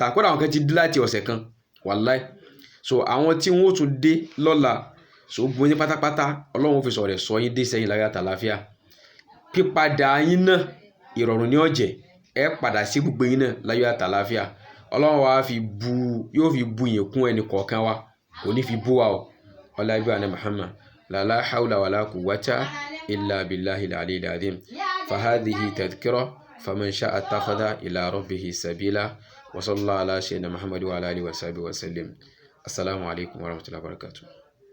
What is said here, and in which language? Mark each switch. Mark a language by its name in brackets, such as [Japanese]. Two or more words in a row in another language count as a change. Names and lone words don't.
[Yoruba] kódà àwọn kan ti dé láti ọ̀sẹ̀ kan wàláì so àwọn tí wọ́n tún dé lọ́la so gbogbo yín pátápátá Ọlọ́run fi sọ̀rọ̀ sọ yín dé sẹ́yìn láyé àtàláfíà pípadà yín náà ìrọ̀rùn ní ọ̀jẹ̀ ẹ padà sí gbogbo yín náà láyé àtàláfíà Ọlọ́run wa yóò fi bu yín kún ẹnì kọ̀ọ̀kan wa kò ní fi bú wa o ọlábí àná Muhammad [Arabic] لا حول ولا قوة إلا بالله العلي العظيم فهذه تذكرة فمن شاء اتخذ إلى ربه سبيلا وصلى الله على سيدنا محمد وعلى آله وصحبه وسلم. السلام عليكم ورحمة الله وبركاته.